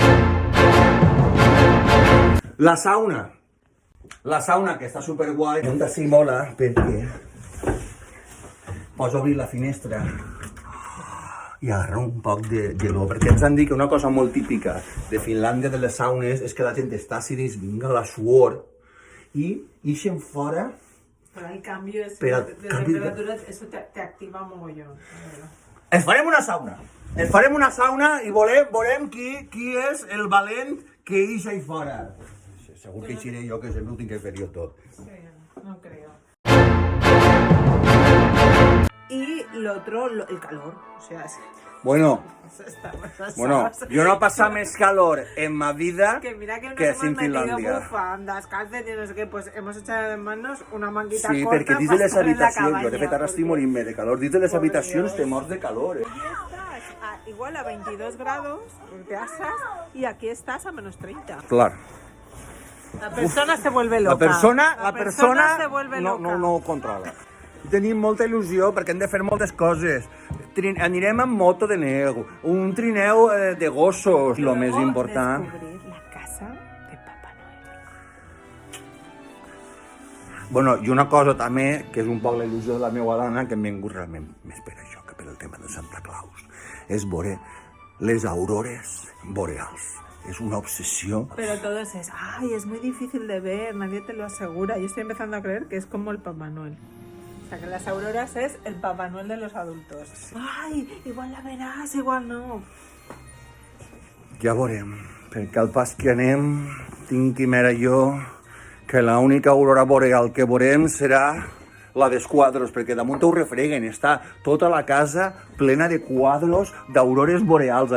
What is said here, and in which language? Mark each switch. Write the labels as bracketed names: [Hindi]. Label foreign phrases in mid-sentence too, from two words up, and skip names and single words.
[Catalan] La sauna, que està superguai, on d'ací mola, perquè pots obrir la finestra i agarrar un poc de gelor, perquè ens han dit que una cosa molt típica de Finlàndia, de les saunes, és que la gent està així dins, vinga la suor, i ixen fora. [Spanish] Pero el cambio de temperatura, eso te activa mogollón. [Catalan] Ens farem una sauna i veurem qui és el valent que ix ahí fora. Segur que ixiré jo, que sempre ho tinc que fer jo tot. [Spanish] Sí, no creo. Y lo otro, el calor. O sea, Bueno, yo no he pasado más calor en mi vida que mira que que nos en hemos metido Finlandia. bufandas, calcetines, no sé qué, pues hemos echado en manos una manguita Sí, corta [Catalan] perquè dins de [Spanish] para [Catalan] les [Spanish] estar en la [Catalan] habitacions, jo de [Spanish] cabaña, [Catalan] fet ara estic morint-me de calor, dins de les habitacions te mors de calor. [Spanish] Y estás igual a 22 grados, te asas, y aquí estás a menos 30. [Catalan] Clar. [Spanish] La persona se vuelve loca. La persona se vuelve loca. [Catalan] no ho controla. Tenim molta il·lusió perquè hem de fer moltes coses. Anirem amb moto de neu, un trineu de gossos, lo més important. [Spanish] Descubrir la casa de Papá Noel. [Catalan] Bueno, i una cosa també, que és un poc la il·lusió de la meva dona, que hem vingut realment més per això que per el tema de Santa Claus, és veure les aurores boreals. [Spanish] Es una obsesión. Pero todo es es muy difícil de ver, nadie te lo asegura. Yo estoy empezando a creer que es como el Papá Noel. O sea, que las auroras es el Papá Noel de los adultos. Ay, igual la verás, igual no. [Catalan] Ja veurem, perquè al pas que anem, tinc quimera jo, que l'única aurora boreal que veurem serà la dels quadros, perquè damunt ho refreguen, està tota la casa plena de quadros d'aurores boreals.